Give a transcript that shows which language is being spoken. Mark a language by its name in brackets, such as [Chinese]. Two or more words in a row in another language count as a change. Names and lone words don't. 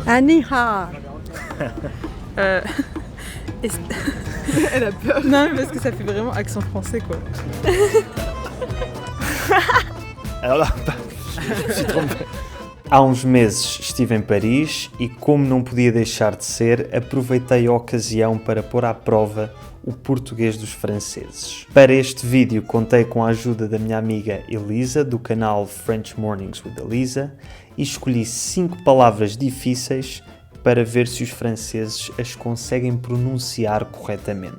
[French] Aniha. Elle a peur. Non, mais parce que ça fait vraiment accent français, quoi. Alors là, je me suis trompé. [Portuguese] Há uns meses estive em Paris e, como não podia deixar de ser, aproveitei a ocasião para pôr à prova o português dos franceses. Para este vídeo contei com a ajuda da minha amiga Elisa, do canal French Mornings with Elisa, e escolhi 5 palavras difíceis para ver se os franceses as conseguem pronunciar corretamente.